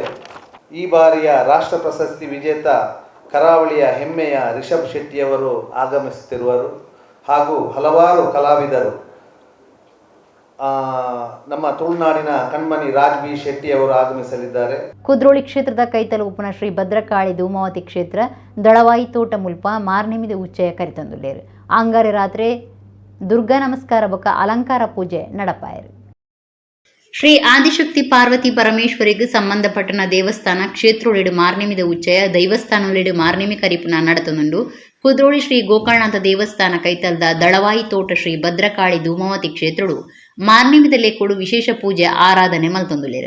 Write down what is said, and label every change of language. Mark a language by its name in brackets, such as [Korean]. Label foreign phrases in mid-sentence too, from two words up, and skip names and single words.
[Kannada] ಈ ಬಾರಿಯ ರಾಷ್ಟ್ರ ಪ್ರಶಸ್ತಿ ವಿಜೇತ ಕರಾವಳಿಯ ಹೆಮ್ಮೆಯ ರಿಷಬ್ ಶೆಟ್ಟಿಯವರು ಆಗಮಿಸುತ್ತಿರುವರು ಹಾಗೂ ಹಲವಾರು ಕಲಾವಿದರು ನಮ್ಮ ತುಳುನಾಡಿನ ಕಣ್ಮಣಿ ರಾಜ್ಬಿ ಶೆಟ್ಟಿಯವರು ಆಗಮಿಸಲಿದ್ದಾರೆ. [Tulu] ಕುದ್ರೋಳಿ ಕ್ಷೇತ್ರದ ಕೈತಲು ಉಪನ ಶ್ರೀ ಭದ್ರಕಾಳಿ ಧೂಮಾವತಿ ಕ್ಷೇತ್ರ ದಳವಾಯಿ ತೋಟ ಮುಲ್ಪ ಮಾರ್ನಿಮಿದ ಉಚ್ಚಯ ಕರಿತಂದುಳ್ಳೇರು ಅಂಗಾರೆ ರಾತ್ರಿ ದುರ್ಗಾ ನಮಸ್ಕಾರ ಬೊಕ್ಕ ಅಲಂಕಾರ ಪೂಜೆ ನಡಪಾಯರು. ಶ್ರೀ ಆದಿಶಕ್ತಿ ಪಾರ್ವತಿ ಪರಮೇಶ್ವರಿಗೆ ಸಂಬಂಧಪಟ್ಟನ ದೇವಸ್ಥಾನ ಕ್ಷೇತ್ರೋಳಿಡು ಮಾರ್ನಿಮಿದ ಉಚ್ಚಯ ದೈವಸ್ಥಾನೋಳಿಡು ಮಾರ್ನಿಮಿ ಕರಿಪುನ ನಡತನುಂಡು ಕುದ್ರೋಳಿ ಶ್ರೀ ಗೋಕರ್ಣನಾಥ ದೇವಸ್ಥಾನ ಕೈತಲ್ದ ದಳವಾಯಿ ತೋಟ ಶ್ರೀ ಭದ್ರಕಾಳಿ ಧೂಮಾವತಿ ಕ್ಷೇತ್ರಡು ಮಾರ್ನಿಮಿದಲ್ಲೇ ಕೊಡು ವಿಶೇಷ ಪೂಜೆ ಆರಾಧನೆ ಮಲ್ತೊಂದುಲ್ಲೇರು.